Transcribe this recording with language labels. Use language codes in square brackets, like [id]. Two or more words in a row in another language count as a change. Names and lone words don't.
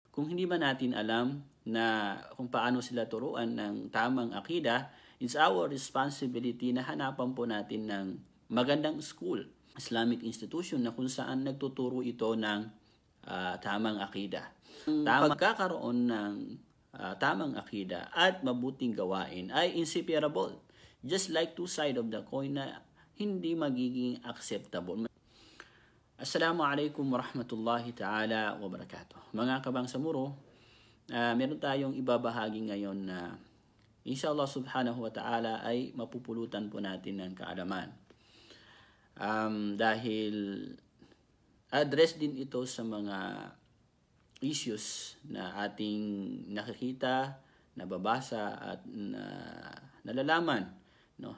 [tl] kung hindi ba natin alam na kung paano sila turuan ng tamang akida, [en] it's our responsibility [tl] na hanapan po natin ng magandang school, [en] Islamic institution [tl] na kung saan nagtuturo ito ng tamang akida. Pagkakaroon ng tamang akida at mabuting gawain ay inseparable. [en] Just like two sides of the coin [tl] na hindi magiging [en] acceptable. [ar] السلام عليكم ورحمة الله تعالى وبركاته. [tl] Mga kabangsamuro, meron tayong ibabahagi ngayon na inshallah [ar] سبحانه وتعالى [tl] ay mapupulutan po natin ng kaalaman. Dahil address din ito sa mga issues na ating nakikita, nababasa at nalalaman, no?